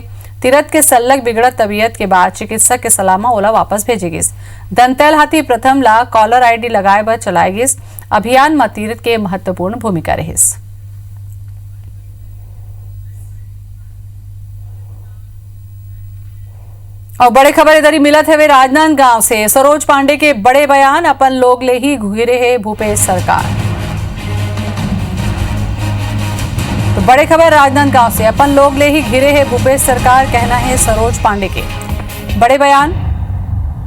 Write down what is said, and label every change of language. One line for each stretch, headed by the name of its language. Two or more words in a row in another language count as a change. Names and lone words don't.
Chhattisgarhi: तीरथ के सल्लग बिगड़त तबीयत के बाद चिकित्सक के सलाह में ओला वापस भेजे गिस। दंतैल हाथी प्रथम ला
English: collar ID
Chhattisgarhi: लगाए बर चलाए गिस। अभियान में तीरथ के महत्वपूर्ण भूमिका रहिस। और बड़े खबर इधर ही मिलत है राजनांदगांव से। सरोज पांडे के बड़े बयान, अपन लोग ले ही घिरे है भूपेश सरकार। तो बड़े खबर राजनांदगांव से, अपन लोग ले ही घिरे है भूपेश सरकार, कहना है सरोज पांडे के।